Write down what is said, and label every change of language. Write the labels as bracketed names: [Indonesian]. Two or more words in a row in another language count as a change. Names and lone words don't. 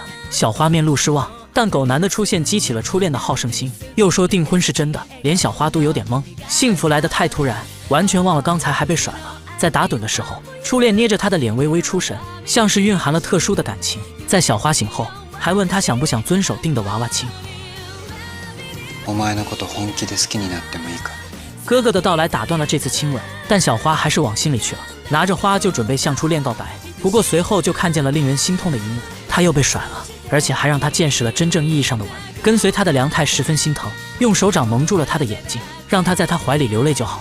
[Chinese] 小花面露失望，但狗男的出现激起了初恋的好胜心，又说订婚是真的，连小花都有点懵，幸福来得太突然，完全忘了刚才还被甩了。在打盹的时候，初恋捏着她的脸微微出神，像是蕴含了特殊的感情。在小花醒后，还问她想不想遵守订的娃娃亲。 [Japanese] お前のこと本気で好きになってもいいか。 [Chinese] 哥哥的到来打断了这次亲吻，但小花还是往心里去了，拿着花就准备向初恋告白。不过随后就看见了令人心痛的一幕，他又被甩了，而且还让他见识了真正意义上的吻。跟随他的梁太十分心疼，用手掌蒙住了他的眼睛，让他在他怀里流泪就好。